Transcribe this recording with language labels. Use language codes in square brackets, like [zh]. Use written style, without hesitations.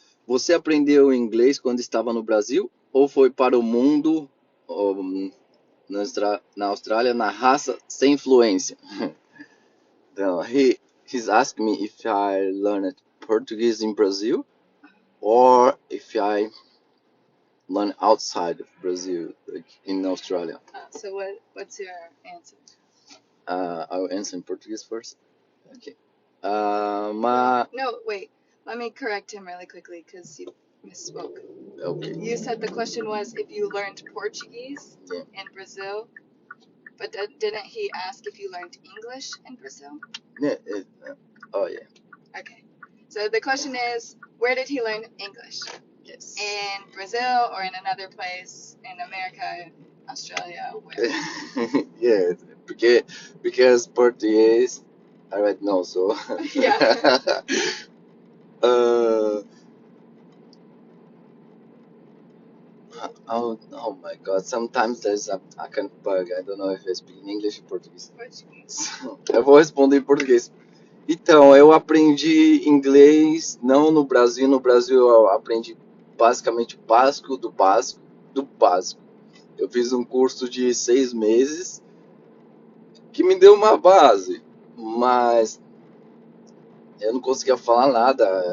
[pt] Você aprendeu inglês quando estava no Brasil ou foi para o mundo na Austrália na raça sem influência? [en] No, he's asking me if I learned Portuguese in Brazil or if I learn outside of Brazil, like in Australia. So what's your answer? I will answer in Portuguese first. Okay. No, wait. Let me correct him really quickly because you misspoke. Okay. You said the question was if you learned Portuguese Yeah. in Brazil, but didn't he ask if you learned English in Brazil? Yeah. Oh yeah. Okay. So the question is, where did he learn English? Yes. In Brazil or in another place in America, Australia, where? Yeah, because Portuguese I already know, so Yeah. uh oh my god, sometimes there's a kind of bug. I don't know if I speak in English or Portuguese. Portuguese. [pt] Eu vou responder em português. Então, eu aprendi inglês não no Brasil. No Brasil eu aprendi basicamente o básico do básico do básico. Eu fiz um curso de 6 meses que me deu uma base, mas eu não conseguia falar nada.